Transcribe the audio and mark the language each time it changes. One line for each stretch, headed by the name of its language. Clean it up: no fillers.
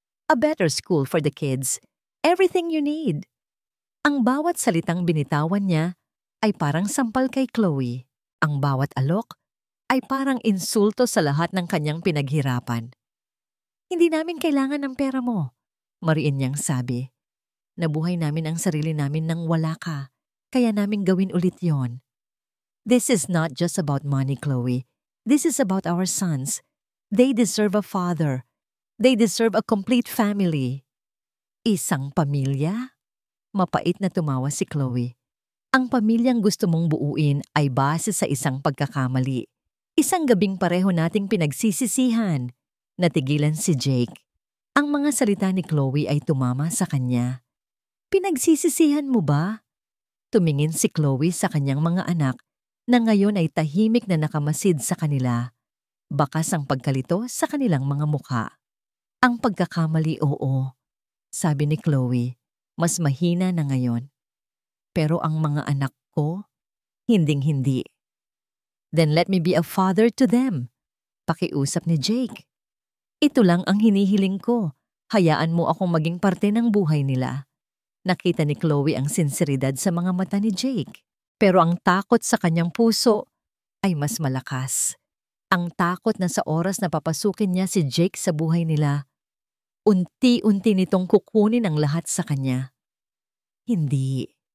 English: A better school for the kids. Everything you need.
Filipino: Ang bawat salitang binitawan niya ay parang sampal kay Chloe. Ang bawat alok ay parang insulto sa lahat ng kanyang pinaghirapan. Hindi namin kailangan ng pera mo, mariin niyang sabi. Nabuhay namin ang sarili namin nang wala ka, kaya namin gawin ulit yon.
English: This is not just about money, Chloe. This is about our sons. They deserve a father. They deserve a complete family.
Filipino: Isang pamilya? Mapait na tumawa si Chloe. Ang pamilyang gusto mong buuin ay base sa isang pagkakamali. Isang gabing pareho nating pinagsisisihan. Natigilan si Jake. Ang mga salita ni Chloe ay tumama sa kanya. Pinagsisisihan mo ba? Tumingin si Chloe sa kanyang mga anak na ngayon ay tahimik na nakamasid sa kanila. Bakas ang pagkalito sa kanilang mga mukha. Ang pagkakamali, oo. Sabi ni Chloe, mas mahina na ngayon. Pero ang mga anak ko, hinding-hindi.
English: Then let me be a father to them.
Filipino: Pakiusap ni Jake. Ito lang ang hinihiling ko. Hayaan mo akong maging parte ng buhay nila. Nakita ni Chloe ang sinseridad sa mga mata ni Jake. Pero ang takot sa kanyang puso ay mas malakas. Ang takot na sa oras na papasukin niya si Jake sa buhay nila, unti-unti nitong kukunin ang lahat sa kanya. Hindi.